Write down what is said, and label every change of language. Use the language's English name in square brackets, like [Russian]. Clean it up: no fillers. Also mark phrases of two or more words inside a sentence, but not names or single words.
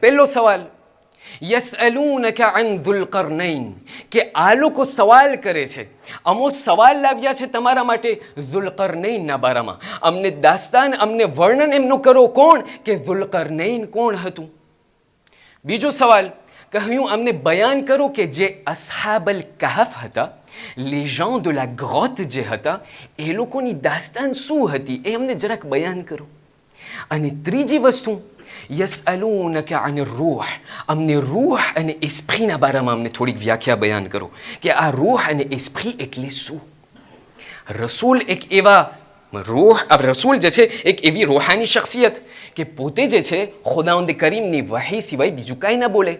[Gujarati] પહેલો સવાલ, [Arabic] يسألونك عن ذي القرنين, [Gujarati] કે આ લોકો સવાલ કરે છે, અમો સવાલ લાવ્યા છે તમારા માટે ઝુલકરનૈનના બારામાં, અમને દાસ્તાન, અમને વર્ણન એમનું કરો. કોણ? કે ઝુલકરનૈન કોણ હતું. બીજો સવાલ, કહ્યું અમને બયાન કરો કે જે [Arabic] أصحاب الكهف [Gujarati] હતા, [French] les gens de la grotte જે હતા, એ લોકોની દાસ્તાન શું હતી એ અમને જરાક બયાન કરો. [Gujarati] અને ત્રીજી વસ્તુ, [Arabic] يسألونك عن الروح, [Gujarati] અમને રૂહ અને એસ્પ્રીના બારામાં અમને થોડીક વ્યાખ્યા બયાન કરો કે આ રૂહ અને એસ્પ્રી એટલે શું. રસૂલ એક એવા રસૂલ જે છે એક એવી રૂહાની શખ્સિયત કે પોતે જે છે ખુદાવંદ કરીમની વહી સિવાય બીજું કાંઈ ના બોલે.